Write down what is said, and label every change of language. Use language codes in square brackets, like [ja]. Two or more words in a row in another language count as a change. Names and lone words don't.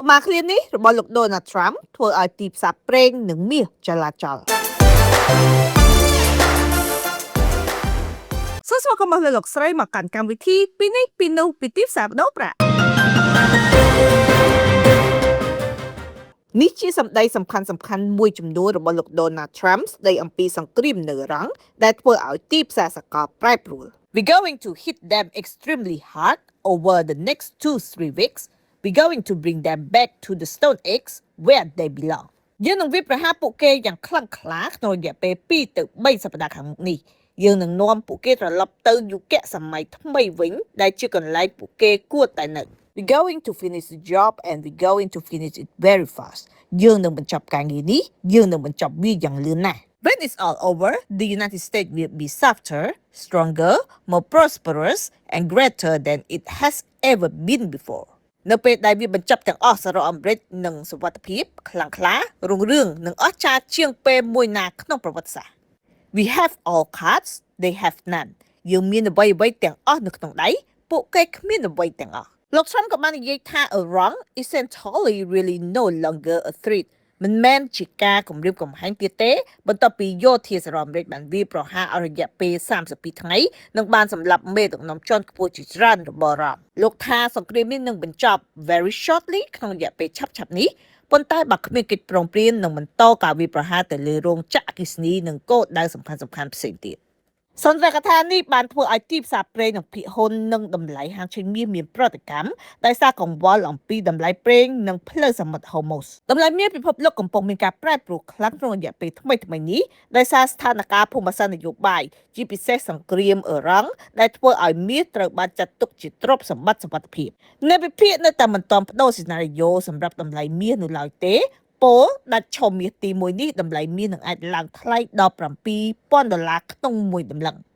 [km] មកឃ្លានេះរបស់លោក Donald Trump ធ្វើឲ្យទីផ្សារប្រេងនិងមាសចលាចលសួស្តីមកមកលោកស្រីមកកាន់កម្មវិធីពីនេះពីនោះពីទីផ្សារបដូរប្រាក់នេះជាសម្ដីសំខាន់មួយចំនួនរបស់លោក Donald Trump ស្ដីអំពីសង្គ្រាមនៅអ៊ីរ៉ង់ដែលធ្វើឲ្យទីផ្សារសកលប្រែប្រួល [en] We're going to hit them extremely hard over the next 2-3 weeks. We're going to bring them back to the Stone Age where they belong. [km] យើងនឹងវាប្រហារពួកគេយ៉ាងខ្លាំងក្លាក្នុងរយៈពេល2ទៅ3សប្តាហ៍ខាងមុខនេះយើងនឹងនាំពួកគេត្រឡប់ទៅយុគសម័យថ្មីវិញដែលជាកន្លែងពួកគេគួរតែនៅ [en] We're going to finish the job and we're going to finish it very fast. [km] យើងនឹងបញ្ចប់ការងារនេះយើងនឹងបញ្ចប់វាយ៉ាងលឿនណាស់ [en] When it's all over, the United States will be softer, stronger, more prosperous, and greater than it has ever been before. [km] នៅពេលដែលវាបញ្ចប់ទាំងអស់សហរដ្ឋអាមេរិកនឹងសុវត្ថិភាពខ្លាំងក្លារុងរឿងនិងអស្ចារ្យជាងពេលមួយណាក្នុងប្រវត្តិសាស្ត្រ [en] We have all cards, they have none. [km] យើងមានអ្វីៗទាំងអស់នៅក្នុងដៃពួកគេគ្មានអ្វីទាំងអស់លោក Trump ក៏បាននិយាយថា [en] Iran isn't totally really no longer a threat [km] មិនមែនជាការគំរាមកំហែងទៀតទេបន្ទាប់ពីយោធាសហរដ្ឋអាមេរិកបានវាយប្រហារអស់រយៈពេល32 ថ្ងៃនិងបានសម្លាប់មេដឹកនាំជាន់ខ្ពស់ជាច្រើនរបស់រ៉ាំលោកថាសង្គ្រាមនេះនឹងបញ្ចប់ [en] very shortly [km] ក្នុងរយៈពេលឆាប់ៗនេះប៉ុន្តែបើគ្មានកិច្ចព្រមព្រៀងនឹងបន្តការវាយប្រ ហារទៅលើរោងចក្រអគ្គិសនីនិងគោលដៅសំខាន់ៗផ្សេងទៀតសន្ទរកថានេះបានធ្វើឲ្យទីផ្សារប្រេងនិងភាគហ៊ុន និងតម្លៃហាងឆេងមាសមានប្រតិកម្មដោយសារកង្វល់អំពីតម្លៃប្រេងនិងផ្លូវសមុទ្រ Hormuz តម្លៃមាសពិភពលោកកំពុងមានការប្រែប្រួលខ្លាំងក្នុងរយៈពេលថ្មីៗនេះដោយសារស្ថានភាពភូមិសាស្ត្រនយោបាយជាពិសេសសង្គ្រាមអ៊ីរ៉ង់ដែលធ្វើឲ្យមាសត្រូវបានចាត់ទុកជាទ្រព្យសម្បត្តិសុវត្ថិភាពអ្នកវិភាគនៅតែមិនទាន់បដូរសេណារីយ៉ូសម្រាប់តម្លៃមាសនៅឡើយទេពលដាច់ឈុំមាសទី1នេះតម្លៃមាសនឹងអាចឡើងថ្លៃដល់$7,000ក្នុងមួយតម្លឹង